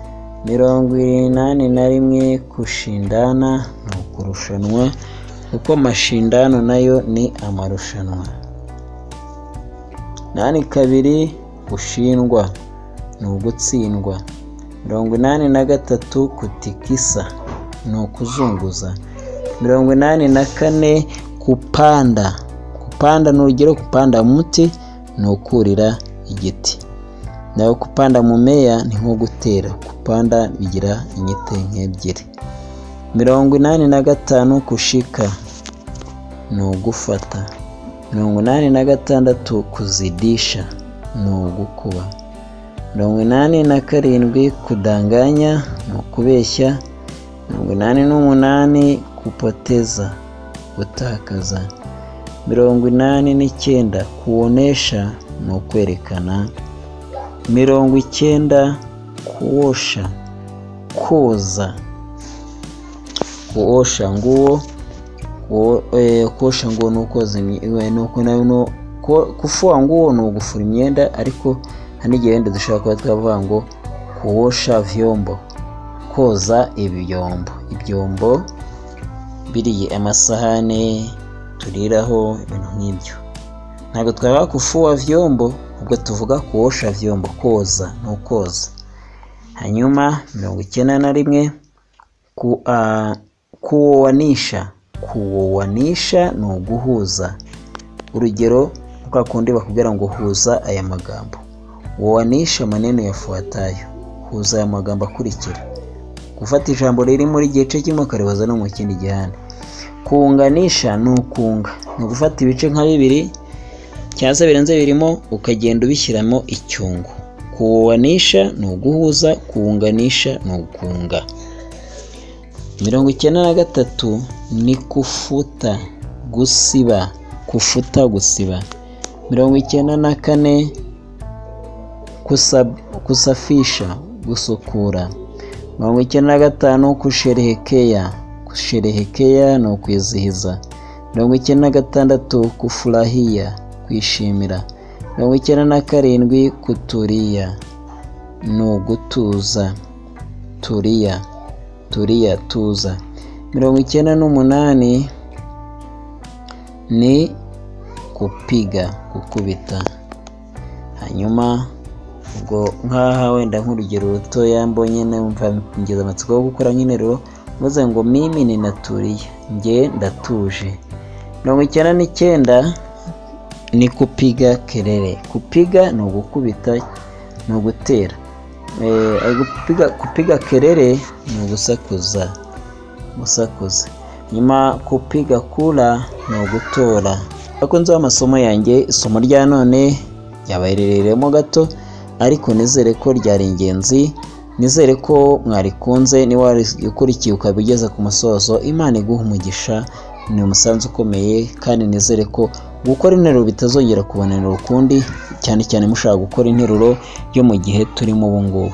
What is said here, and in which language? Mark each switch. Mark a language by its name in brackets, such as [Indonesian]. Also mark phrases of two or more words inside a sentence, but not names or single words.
[Kinyarwanda] 81 kushindana ni ukurushanwa, kuko mashindano nayo ni amarushanwa. 82 kushindwa ni ugutsindwa. 83 kutikisa ni ukuzunguza. 84 kupanda. Kupanda ni urugero, [Swahili] kupanda muti [Kinyarwanda] ni ukurira igiti. Naho [Swahili] kupanda mumea [Kinyarwanda] ni nko gutera. Kupanda bigira inyite nk'ebyiri. 85 kushika ni ugufata. 86 kuzidisha ni ugukuba. 87 kudanganya ni ukubeshya. 88 kupoteza, gutakaza. 89 kuonesha ni ukwerekana. 90 kuosha, koza. [Swahili] Kuosha nguo, kuosha nguo [Kinyarwanda] ni ukoza imyenda. [Swahili] Kufua nguo [Kinyarwanda] ni ugufura imyenda, ariko hanigihe wenda dushaka kuba twavuga ngo [Swahili] kuosha vyombo, [Kinyarwanda] koza ibyombo. Ibyombo biriye amasahane turiraho, ibintu nk'ibyo. Ntabwo twaba [Swahili] kufua vyombo, [Kinyarwanda] ubwo tuvuga [Swahili] kuosha vyombo, [Kinyarwanda] koza no koza. Hanyuma 91 kuoanisha. Kuoanisha ni uguhuza. Urugero kwa kundi bakubwira ngo huza aya magambo. [Swahili] Oanisha maneno yafuatayo. [Kinyarwanda] Huza aya magambo akurikira. Gufata ijambo riri muri gice kimwe ukaribaza no mu kindi gihande. Kuunganisha ni ukunga. Ni gufata ibice nka bibiri cyangwa se birenze birimo ukagenda ubishyiramo icyungo. Kuoanisha ni uguhuza, kuunganisha ni ukunga. 93 ni kufuta, gusiba. Kufuta, gusiba. 94 kusafisha, gusukura. 95 kusherehekea. Kusherehekea ni ukwizihiza. 96 kufurahia, kwishimira. 97 kutulia ni ugutuza. [Swahili] Tulia, tulia, tuza. [Kinyarwanda] 98 ni kupiga, gukubita. Hanyuma ubwo nkaha wenda nk'urugero ruto yambonye numva ngeze amatsiko yo gukora nk'interuro, muze ngo [Swahili] mimi ninatulia, [Kinyarwanda] nge ndatuje. 99 ni [Swahili] kupiga kelele. [Kinyarwanda] Kupiga ni ugukubita, ni ugutera. [Swahili] Kupiga kelele [Kinyarwanda] ni ugusakuza, gusakuza. nyuma [Swahili] kupiga kura [Kinyarwanda] ni ugutora. Bakunze amasomo yanjye, isomo rya none yabaherereyemo gato ariko nizere ko ryari ingenzi, nizere ko mwarikunze. Niba warikurikiye ukabigeza ku musozo, Imana iguha umugisha, ni umusanzu ukomeye, kandi nizere ko gukora interuro bitazongera kubonera ukundi, cyane cyane mushaka gukora interuro yo mu gihe turimo ubu ngubu.